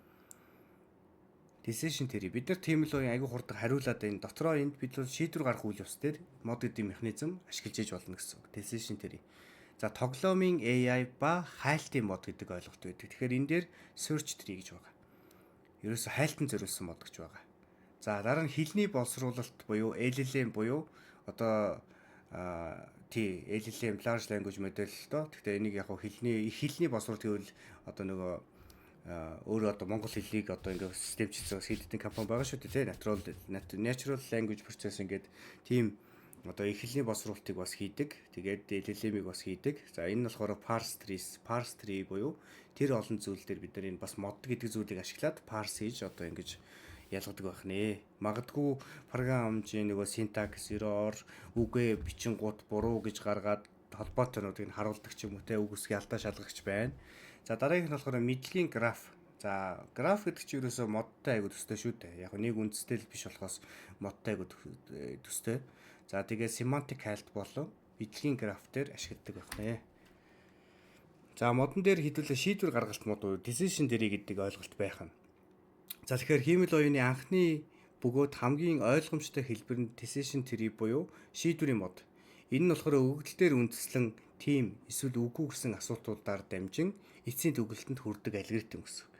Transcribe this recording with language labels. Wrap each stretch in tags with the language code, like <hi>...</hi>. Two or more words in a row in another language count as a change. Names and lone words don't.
<mn>Бид нар тийм л аягүй хурдан хариулаад энэ дотроо энд бид бол шийдвэр гаргах үйл явц дээр мод гэдэг механизм ашиглаж иж болно гэсэн үг.</mn> <en>Decision tree.</en> <mn>За тоглоомын AI ба хайлтын мод гэдэг ойлголт байдаг. Тэгэхээр энэ дээр</mn> <en>search tree</en> <mn>гэж байгаа. Ерөөсө хайлтан зориулсан мод гэж байгаа. За дараа нь хэлний боловсруулалт буюу LLM буюу одоо LLM</mn> <en>large language model</en> <mn>л доо. Гэхдээ энийг яг хэлний боловсруулалт гэвэл одоо нөгөө өөрөө одоо монгол хэлийг одоо ингээд системчилсэн хийдэгтэй компани байгаа шүү дээ.</mn> <en>Natural language processing</en> <mn>гэдэг тийм одоо их хэлний боловсруулалтыг бас хийдэг. Тэгээд LLM-ийг бас хийдэг. За энэ нь болохоор</mn> <en>parse tree</en> <mn>буюу тэр олон зүйл дээр бид нар энэ бас mod гэдэг зүйлийг ашиглаад parse хийж одоо ингэж ялгадаг байх нэ. Магадгүй програм хамжийн нөгөө</mn> <en>syntax error,</en> <mn>үгээ бичингууд буруу гэж гаргаад холбоотойнуудыг нь харуулдаг ч юм уу те үг үсгийн алдаа шалгагч байна. За дараагийнх нь болохоор мэдлэгийн граф. За граф гэдэг чинь ерөөсөө модтай айгу төстэй шүү дээ. Яг нэг үндэстэй л биш болохоос модтай айгу төстэй. За тэгээ</mn> <en>semantic height</en> <mn>болон мэдлэгийн граф дээр ашигладаг байх нэ. За модон дээр хэдүүлээ шийдвэр гаргалт мод уу</mn> <en>decision tree</en> <mn>гэдэг ойлголт байх нь. За тэгэхээр хиймэл оюуны анхны бөгөөд хамгийн ойлгомжтой хэлбэр нь</mn> <en>decision tree</en> <mn>буюу шийдвэрийн мод. Энэ нь болохоор өгөгдөл дээр үндэслэн тийм эсвэл үгүй гэсэн асуултуудаар дамжин эцсийн төгөлтөнд хүрдэг алгоритм гэсэн үг.</mn>